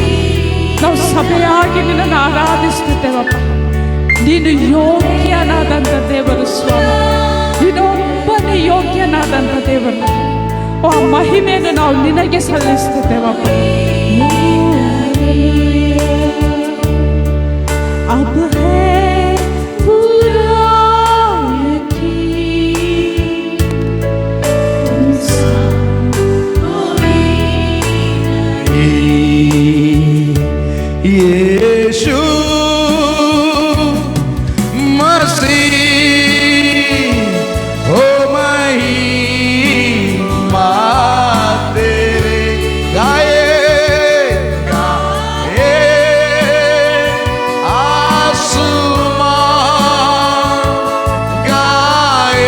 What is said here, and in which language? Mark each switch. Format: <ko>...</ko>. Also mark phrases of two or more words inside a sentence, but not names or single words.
<kn>ನಾವು ಸಭೆಯಾಗಿ ನಿನ್ನನ್ನು ಆರಾಧಿಸುತ್ತೇವಪ್ಪ. ನೀನು ಯೋಗ್ಯನಾದಂಥ ದೇವರು ಸ್ವಾಮಿ, ನೀನೊಬ್ಬನೇ ಯೋಗ್ಯನಾದಂಥ ದೇವರು. ಆ ಮಹಿಮೆಯನ್ನು ನಾವು ನಿನಗೆ ಸಲ್ಲಿಸುತ್ತೇವಪ್ಪ.</kn> <hi>अब है पूरा यीशु मसीह हो महिमा तेरे गाए गाए आसमान गाए.</hi>